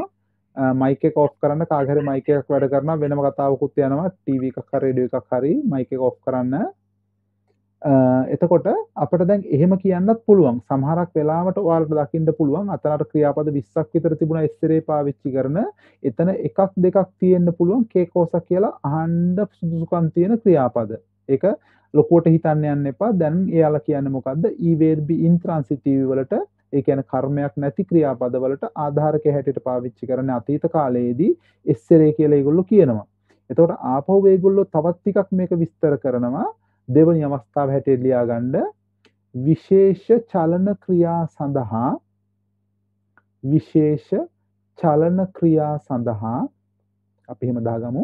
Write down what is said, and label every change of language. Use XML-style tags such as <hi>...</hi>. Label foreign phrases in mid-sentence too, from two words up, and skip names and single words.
<si>මයික් එක ඔෆ් කරන්න කාගේ හරි මයික් එකක් වැඩ කරනවා වෙනම කතාවකුත් යනවා ටීවී එකක් හරි රේඩියෝ එකක් හරි මයික් එක ඔෆ් කරන්න. එතකොට අපිට දැන් එහෙම කියන්නත් පුළුවන්. සමහරක් වෙලාවට ඔයාලට දකින්න පුළුවන් අතනට ක්‍රියාපද 20ක් විතර තිබුණා essere පාවිච්චි කරන. එතන එකක් දෙකක් තියෙන්න පුළුවන්</si> <it>che cosa</it> <si>කියලා අහන්න සුදුසුකම් තියෙන ක්‍රියාපද. ඒක ලොකුවට හිතන්න යන්න එපා. දැන් එයාලා කියන්නේ මොකද්ද?</si> <it>i verbi intransitivi</it> <si>වලට ඒ කියන්නේ කර්මයක් නැති ක්‍රියාපද වලට ආධාරක හැටියට පාවිච්චි කරන අතීත කාලයේදී essere කියලා ඒගොල්ලෝ කියනවා. එතකොට ආපහු ඒගොල්ලෝ තවත් ටිකක් මේක විස්තර කරනවා. දෙවනි අවස්ථාව හැටියට ලියා ගන්න විශේෂ චලන ක්‍රියා සඳහා විශේෂ චලන ක්‍රියා සඳහා අපි එහෙම දාගමු.</si>